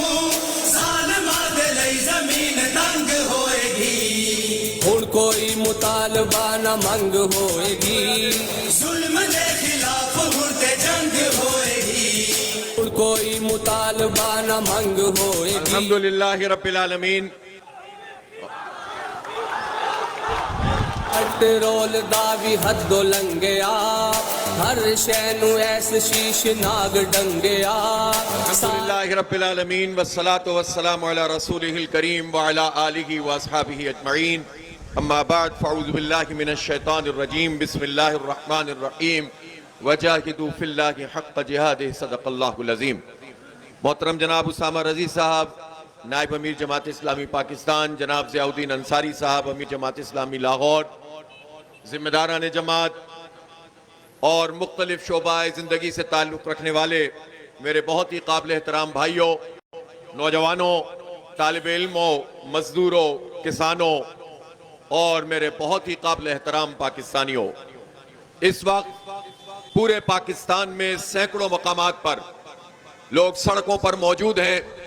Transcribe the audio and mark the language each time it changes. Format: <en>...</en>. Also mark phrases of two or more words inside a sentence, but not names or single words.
<pa>ظالماں دے لئی زمین تنگ ہوئے گی. ہن کوئی مطالبہ نہ منگ ہوئے گی, ظلم دے خلاف مردے جنگ ہوئے گی. ہن کوئی مطالبہ نہ منگ ہوئے گی.</pa> <ar>الحمد لله رب العالمين.</ar> <pa>پیٹرول دا بھی حدوں لنگھیا، ہر شے نوں ایس شیش ناگ ڈنگیا.</pa> <ar>الحمد لله رب العالمين والصلاة والسلام على رسوله الكريم وعلى آله وأصحابه أجمعين. أما بعد فأعوذ بالله من الشيطان الرجيم. بسم الله الرحمن الرحيم. وجاهدوا في الله حق جهاده صدق الله العظيم.</ar> <ur>محترم جناب اسامہ رضی صاحب، نائب امیر جماعت اسلامی پاکستان، جناب ضیاء الدین انصاری صاحب، امیر جماعت اسلامی لاہور، ذمہ داران جماعت اور مختلف شعبۂ زندگی سے تعلق رکھنے والے میرے بہت ہی قابل احترام بھائیوں، نوجوانوں، طالب علموں، مزدوروں، کسانوں اور میرے بہت ہی قابل احترام پاکستانیوں، اس وقت پورے پاکستان میں سینکڑوں مقامات پر لوگ سڑکوں پر موجود ہیں</ur>